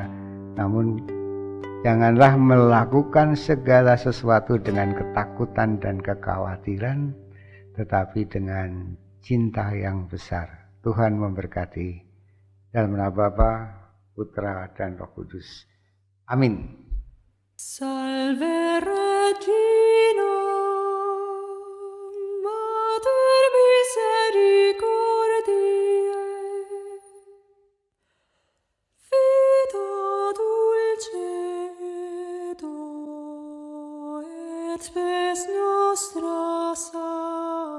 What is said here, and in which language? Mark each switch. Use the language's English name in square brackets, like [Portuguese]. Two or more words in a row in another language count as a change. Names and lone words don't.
[Indonesian] Namun janganlah melakukan segala sesuatu dengan ketakutan dan kekhawatiran, tetapi dengan cinta yang besar. Tuhan memberkati. Dalam nama Bapa, Putra, dan Roh Kudus. Amin. [Latin] Salve Regina, Mater misericordiae, Vita dulcedo et spes nostra salus.